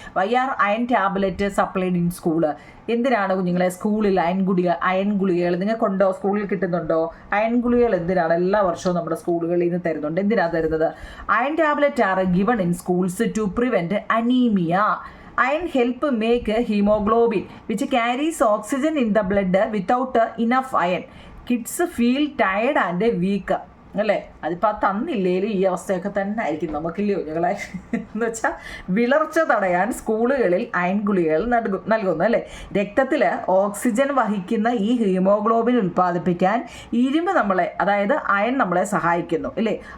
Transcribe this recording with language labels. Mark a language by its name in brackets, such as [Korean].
[English] Why are iron tablet supplied in school? [Malayalam] എന്തിനാണ് കുഞ്ഞുങ്ങളെ സ്കൂളിൽ അയൺ ഗുളികകൾ നിങ്ങൾക്കുണ്ടോ? സ്കൂളിൽ കിട്ടുന്നുണ്ടോ അയൺ ഗുളികകൾ? എന്തിനാണ് എല്ലാ വർഷവും നമ്മുടെ സ്കൂളുകളിൽ നിന്ന് തരുന്നുണ്ട്? എന്തിനാണ് തരുന്നത്? [English] Iron tablet are given in schools to prevent anaemia. Iron help make hemoglobin which carries oxygen in the blood. Without enough iron, kids feel tired and weak. [Malayalam] അല്ലേ? അതിപ്പോൾ തന്നില്ലേലും ഈ അവസ്ഥയൊക്കെ തന്നെ ആയിരിക്കും നമുക്കില്ലയോ കുഞ്ഞുങ്ങളെ? എന്ന് വെച്ചാൽ വിളർച്ച തടയാൻ സ്കൂളുകളിൽ അയൺ ഗുളികകൾ നൽകുന്നു അല്ലേ. രക്തത്തിൽ ഓക്സിജൻ വഹിക്കുന്ന ഈ ഹീമോഗ്ലോബിൻ ഉൽപ്പാദിപ്പിക്കാൻ ഇരുമ്പ് അതായത് അയൺ നമ്മളെ സഹായിക്കുന്നു അല്ലേ.